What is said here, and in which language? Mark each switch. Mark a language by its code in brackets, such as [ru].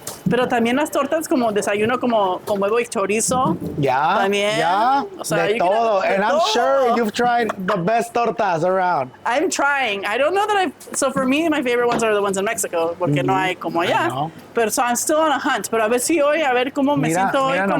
[es] Pero también las tortas como desayuno como con huevo y chorizo. Ya, También. ya, O sea, de todo. [en] And I'm sure you've tried the best tortas around. I'm trying. I don't know that so for me, my favorite ones are the ones in Mexico, [es] porque no hay como allá. [en] Pero so I'm still on a hunt. [es] Pero a ver si hoy, a ver cómo me siento hoy con